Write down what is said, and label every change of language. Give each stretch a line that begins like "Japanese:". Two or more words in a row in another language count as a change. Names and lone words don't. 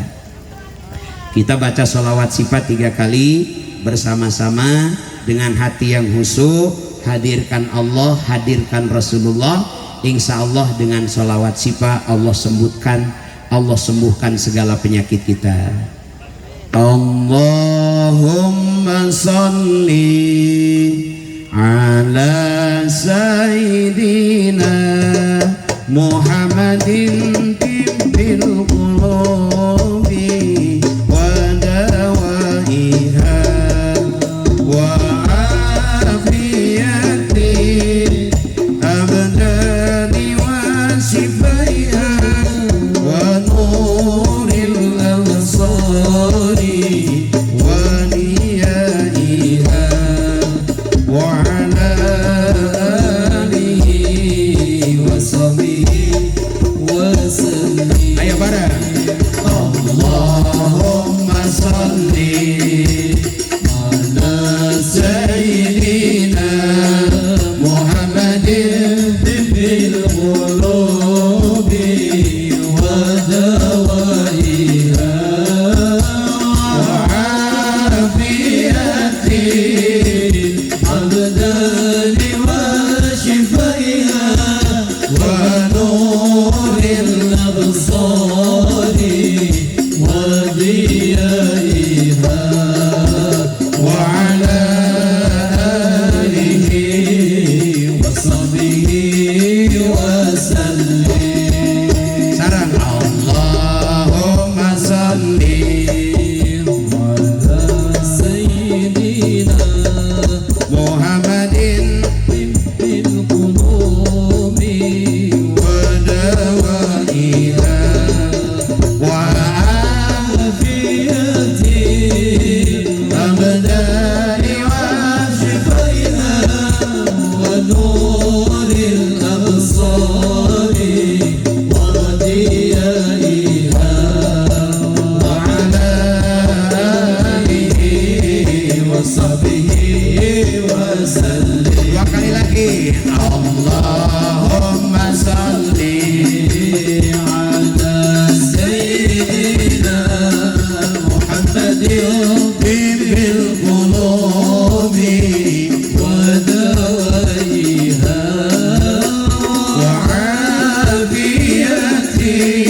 Indonesian: Kita baca sholawat sifat 3 kali bersama-sama dengan hati yang khusyuk. Hadirkan Allah, hadirkan Rasulullah.
Arabic: إن شاء الله
Indonesian: dengan sholawat sifat Allah sembuhkan segala penyakit kita.
Arabic: اللهم صل على سيدنا محمد طب القلوب ودوائها وعافية الأبدان وشفائها ونور الأبصار وضيائها وعلى آله وصحبه وسلم.
Indonesian: Ayo bareng.
Arabic: اللهم صل على سيدنا محمد طب القلوب ودوائها وعافية الأبدان وشفائها ونور الأبصار وضيائها وعلى آله وصحبه وسلم. Sarang اللهم صل على سيدنا محمد طب القلوب ودوائها وعافية الأبدان وشفائها ونور الأبصار وضيائها وعلى آله وصحبه وسلم.
Indonesian: 2 kali lagi.
Arabic: اللهم صل على سيدنا محمد طب القلوب ودوائها وعافية